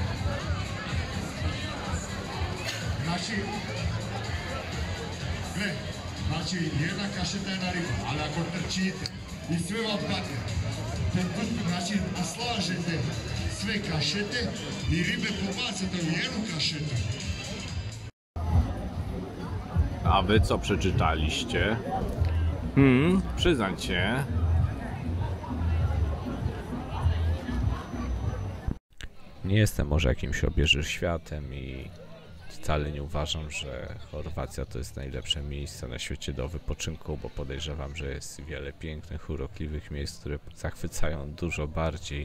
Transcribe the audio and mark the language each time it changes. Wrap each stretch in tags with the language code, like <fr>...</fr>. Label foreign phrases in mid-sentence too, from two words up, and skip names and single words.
<hr>Znači, znači jedna kašeta, jedna riba, ali ako trčite i sve vam padne, znači slažete sve kašete i ribe pobacate u jednu kašetu.</hr> <pl>A wy co przeczytaliście? Przyznajcie. Nie jestem może jakimś obieżyświatem i wcale nie uważam, że Chorwacja to jest najlepsze miejsce na świecie do wypoczynku, bo podejrzewam, że jest wiele pięknych, urokliwych miejsc, które zachwycają dużo bardziej.</pl>